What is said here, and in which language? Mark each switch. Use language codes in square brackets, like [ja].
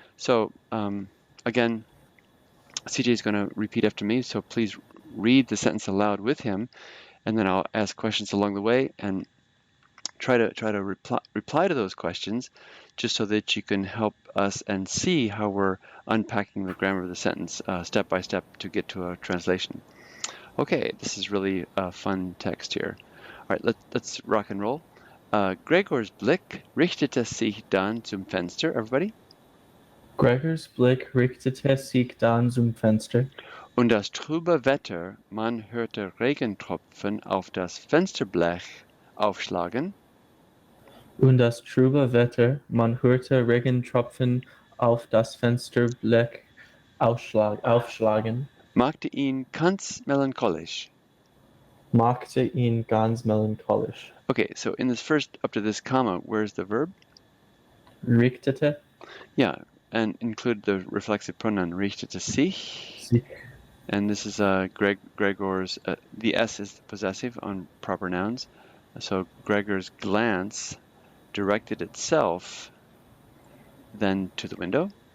[en] So again, CJ is going to repeat after me, so please read the sentence aloud with him, and then I'll ask questions along the way and try to reply to those questions, just so that you can help us and see how we're unpacking the grammar of the sentence step by step to get to a translation. Okay, this is really a fun text here. All right, let's rock and roll. [de] Gregors Blick richtete sich dann zum Fenster. [en] Everybody. [de] Gregors Blick richtete sich dann zum Fenster. Und das trübe Wetter, man hörte Regentropfen auf das Fensterblech aufschlagen. Und das trübe Wetter, man hörte Regentropfen auf das Fensterblech aufschlagen. Machte ihn ganz melancholisch. Machte ihn ganz melancholisch. [en] Okay, so in this first, up to this comma, where's the verb? [de] Richtete. [en] Yeah, and include the reflexive pronoun richtete sich. And this is Gregor's, the S is possessive on proper nouns. So Gregor's glance directed itself then to the window.